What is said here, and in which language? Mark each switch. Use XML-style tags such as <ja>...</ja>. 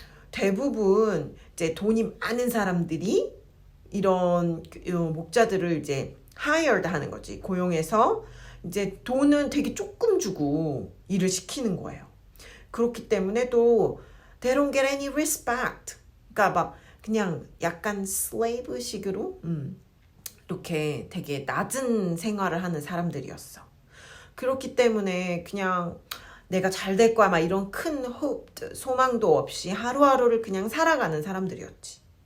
<ko>대부분 이제 돈이 많은 사람들이 이런 목자들을 이제 hired 하는 거지. 고용해서 이제 돈은 되게 조금 주고 일을 시키는 거예요. 그렇기 때문에 또</ko> <en>they don't get any respect.</en> <ko>그러니까 막 그냥 약간 slave식으로 이렇게 되게 낮은 생활을 하는 사람들이었어. 그렇기 때문에 그냥 내가 잘 될 거야 막 이런 큰 소망도 없이 하루하루를 그냥 살아가는 사람들이었지.</ko>